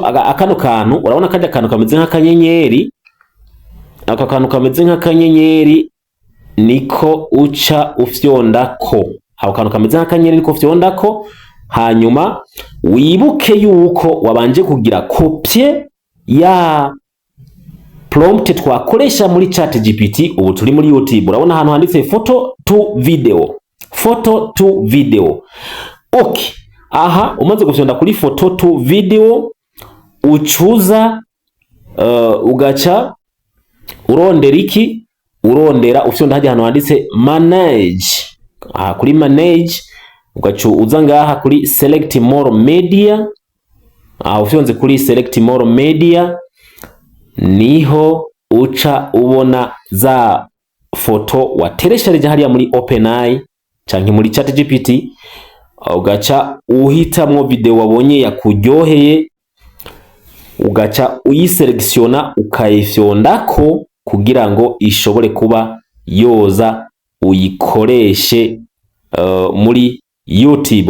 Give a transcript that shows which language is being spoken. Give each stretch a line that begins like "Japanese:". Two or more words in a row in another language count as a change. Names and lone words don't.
Rundi: Akano kantu urabona kajya kantu kameze nk'akanyenyeri, aka kantu kameze nk'akanyenyeri niko uca ufyondako. Ako kantu kameze nk'akanyenyeri niko ufyondako, hanyuma wibuke yuko wabanje kugira copie ya prompt twakoresha muri ChatGPT. Ubu turi muri YouTube, urabona ahantu handitse
English: photo to video, photo to video.
Rundi: Okay, aha umaze gufyonda kuri
English: photo to video
Rundi: ucuza ugaca urondera iki, urondera ufyonda haje hano handitse manage. Aha kuri manage ugaca uza ngaha kuri
English: select more media.
Rundi: Aha ufyonze kuri
English: select more media
Rundi: niho uca ubona za foto watereshereje hariya muri OpenAI canke muri ChatGPT, ugaca uhitamwo video wabonye yakuryoheye, ugaca uyiselektiona ukayifyondako kugira ngo ishobore kuba yoza uyikoreshe muri YouTube.